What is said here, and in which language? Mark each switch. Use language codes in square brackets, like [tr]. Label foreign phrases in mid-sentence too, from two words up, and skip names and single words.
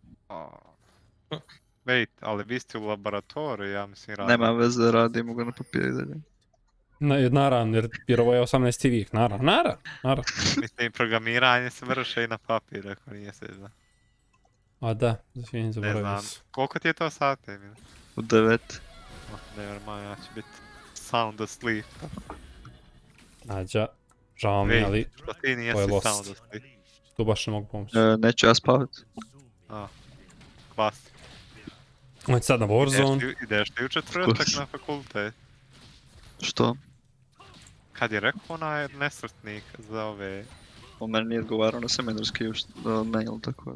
[sr] Wait, ali vi ste u laboratoriju, ja mislim radim. Nema veze, radimo ga na papiru i dalje. Naravno, jer ovo je 18. vijek, naravno. Mislim, programiranje se vrše i na papir, ako nije se zna. A da, zavijem, zaboravio se. Koliko ti je to sati, Emil? U 9. [en] Never mind, [sr] ja ću biti [en] sound asleep. [sr] Nađa, žao mi, ali što ti nijesi to je lost. [en] sound asleep? [sr] Tu baš ne mogu pomoći. Neću ja spavat. Kvas. On je sad na WARZONE. Ideš ti u četvrtak na fakultet? Što? Kad je rekao onaj nesretnik za ove... On meni nije odgovarao na seminarski mail, tako da...